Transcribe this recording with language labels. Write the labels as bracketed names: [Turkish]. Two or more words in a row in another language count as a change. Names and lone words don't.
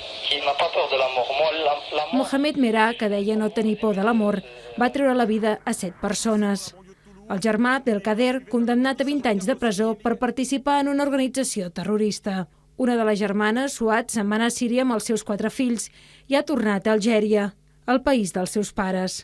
[French] Il n'a pas peur de la mort. Moi, la mort... [Catalan] Mohamed Merah, que deia no tenir por de la mort, va treure la vida a 7 persones. El germà Abdelkader, condemnat a 20 anys de presó per participar en una organització terrorista. Una de les germanes, Suat, se'n va anar a Síria amb els seus 4 fills i ha tornat a Algèria, el país dels seus pares.